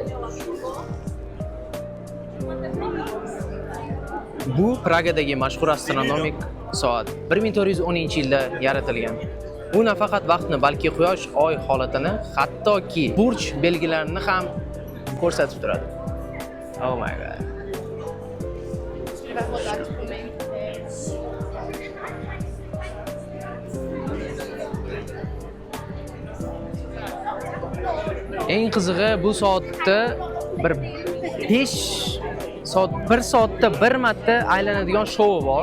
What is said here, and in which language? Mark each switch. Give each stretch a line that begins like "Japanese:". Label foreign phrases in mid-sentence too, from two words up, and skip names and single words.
Uzbek: Bu Pragadagi mashhur astronomik soat 1410-yilda yaratilgan. Bu nafaqat vaqtni, balki quyosh, oy holatini, hattoki burch belgilarini ham ko'rsatib turadi.
English: Oh my god.
Uzbek: Eng qizig'i bu soatda bir 5 soat, 1 soatda 1 marta aylanadigan shou bor.